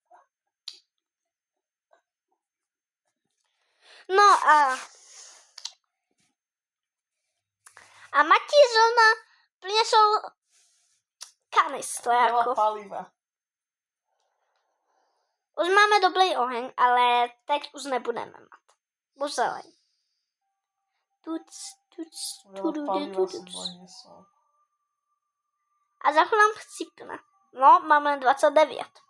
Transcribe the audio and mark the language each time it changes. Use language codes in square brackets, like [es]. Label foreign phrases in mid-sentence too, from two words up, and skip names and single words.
[cs] No a Matěj zrovna přinesl kanistru jako. Paliva. Už máme dobrý oheň, ale teď už nebudeme mít. Už zeleň. [sk] Veľa paliva som donesol. [cs] A za chvíli chcípne. No, máme 29.